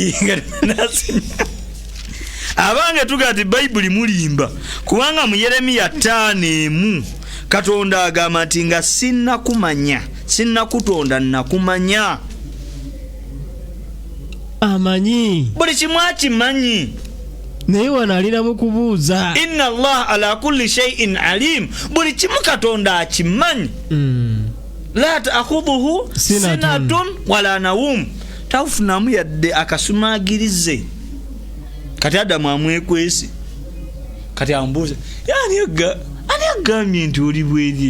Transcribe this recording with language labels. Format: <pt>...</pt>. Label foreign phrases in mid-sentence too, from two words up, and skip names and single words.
<lg>Abange tuga ti Bayibuli mulimba kubanga mu Yeremiya 5:1 Katonda agamba nti nga sinnakutonda nakumanya. Amanyi buli kimu akimanyi naye wano alinamu kubuuza.</lg> <ar>إن الله على كل شيء عليم.</ar> <lg>Buli kimu Katonda akimanyi.</lg> <ar>لا تأخذه سنة ولا نوم.</ar> <lg>Tafunamu yadde akasumagirize. Kati Adamu amwekwese kati ambuuza ani agambye nti oli bweriiri?</lg>